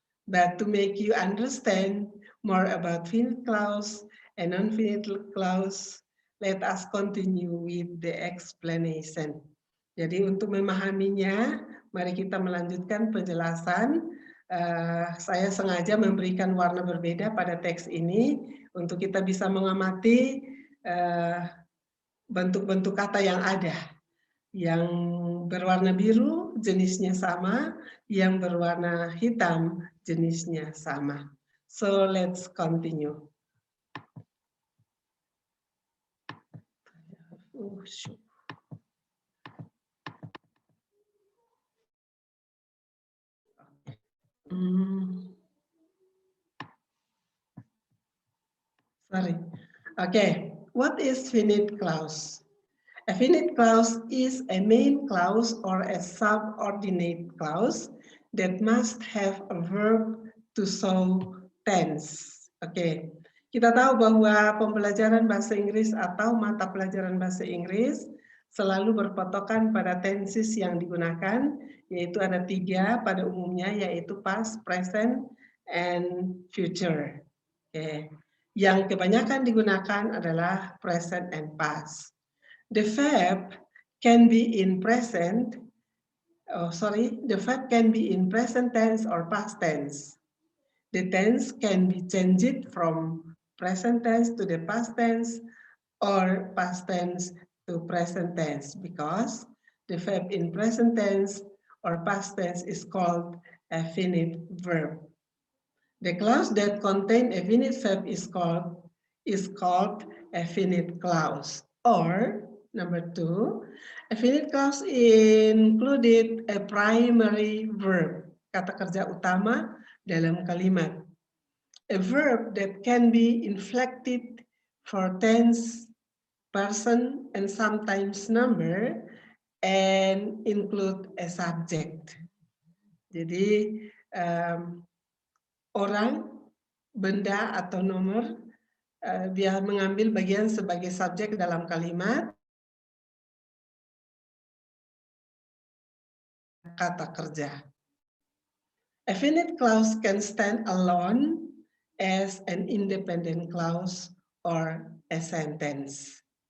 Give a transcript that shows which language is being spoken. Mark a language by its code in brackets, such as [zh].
[en] But to make you understand more about finite clause and non-finite clause, let us continue with the explanation. [id] Jadi untuk memahaminya, mari kita melanjutkan penjelasan. Saya sengaja memberikan warna berbeda pada teks ini untuk kita bisa mengamati bentuk-bentuk kata yang ada. Yang berwarna biru jenisnya sama, yang berwarna hitam jenisnya sama. [en] So let's continue. Oh, shoot. Sorry. Okay, what is finite clause? A finite clause is a main clause or a subordinate clause that must have a verb to show tense. [id] Oke, kita tahu bahwa pembelajaran bahasa Inggris atau mata pelajaran bahasa Inggris selalu berpatokan pada tenses yang digunakan, yaitu ada 3 pada umumnya, yaitu [en] past, present, and future. [id] Oke. Yang kebanyakan digunakan adalah [en] present and past. The verb can be in present, the verb can be in present tense or past tense. The tense can be changed from present tense to the past tense or past tense to present tense because the verb in present tense or past tense is called a finite verb. The clause that contains a finite verb is called a finite clause. Or number 2, a finite clause included a primary verb, [id] kata kerja utama dalam kalimat. [en] A verb that can be inflected for tense, person, and sometimes number, and include a subject. [id] Jadi orang, benda, atau nomor, dia mengambil bagian sebagai subjek dalam kalimat, kata kerja. [en] A finite clause can stand alone as an independent clause or a sentence.